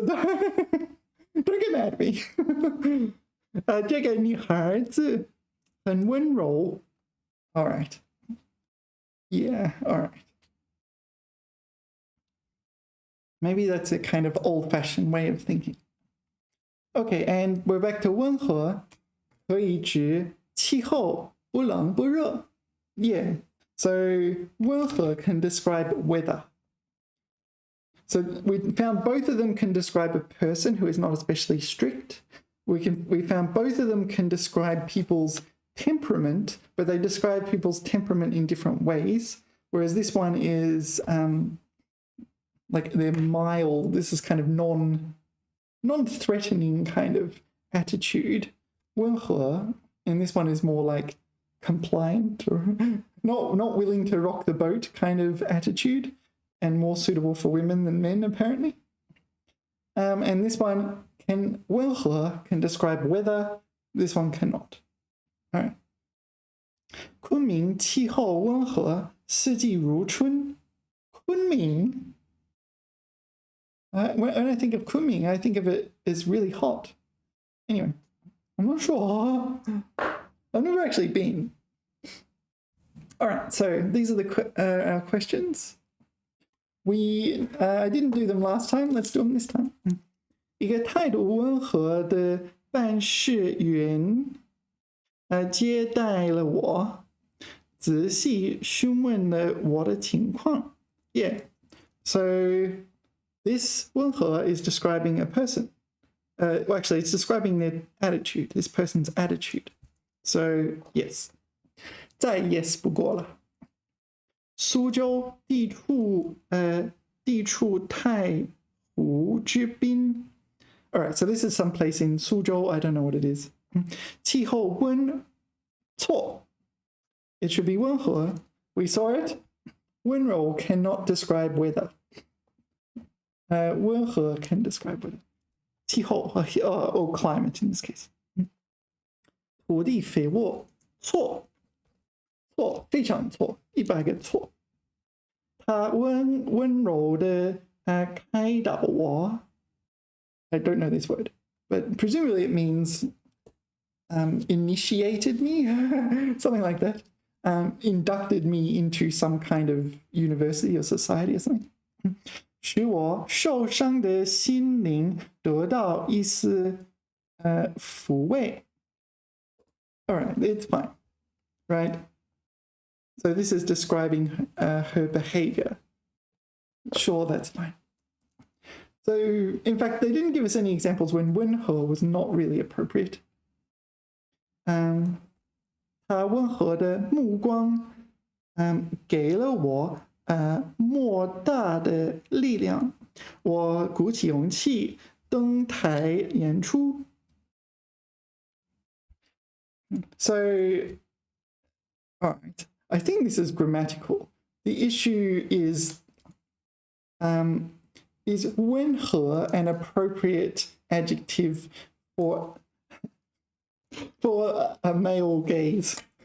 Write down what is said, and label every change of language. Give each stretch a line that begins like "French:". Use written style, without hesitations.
English: Don't get mad at me.
Chinese: 这个女孩子很温柔.
English: All right. Yeah, all right. Maybe that's a kind of old-fashioned way of thinking. Okay, and we're back to
Chinese: 温和可以指气候不冷不热.
English: Yeah, so 温和 can describe weather. So we found both of them can describe a person who is not especially strict. We found both of them can describe people's temperament, but they describe people's temperament in different ways. Whereas this one is like they're mild. This is kind of non-threatening kind of attitude. 温和, and this one is more like compliant or not willing to rock the boat kind of attitude, and more suitable for women than men apparently. And this one can 温和 can describe weather. This one cannot. All right.
Chinese: 昆明气候温和，四季如春。昆明.
English: When I think of Kunming, I think of it as really hot. Anyway, I'm not sure. I've never actually been. All right, so these are our questions. I didn't do them last time. Let's do them this time.
Chinese: 一个态度温和的办事员接待了我，仔细询问了我的情况，
English: Yeah. So this 温和 is describing a person. Well, actually, it's describing their attitude, this person's attitude. So, yes. 再 yes 不过了。
Chinese: 苏州地处太湖之滨。
English: All right, so this is some place in Suzhou. I don't know what it is.
Chinese: 气候温错.
English: It should be 温和. We saw it. 温柔 cannot describe weather. 温和 can describe weather. 气候 or climate in this case.
Chinese: 土地肥沃错非常错100个错。他温柔的开导我。
English: I don't know this word, but presumably it means initiated me, something like that. Inducted me into some kind of university or society or something.
Chinese: 使我受伤的心灵得到一丝抚慰。
English: All right, it's fine, right? So this is describing her behavior. Sure, that's fine. So, in fact, they didn't give us any examples when 温和 was not really appropriate.
Chinese: 他温和的目光给了我莫大的力量，我鼓起勇气登台演出。
English: So, all right, I think this is grammatical. The issue is 温和 an appropriate adjective for a male gaze?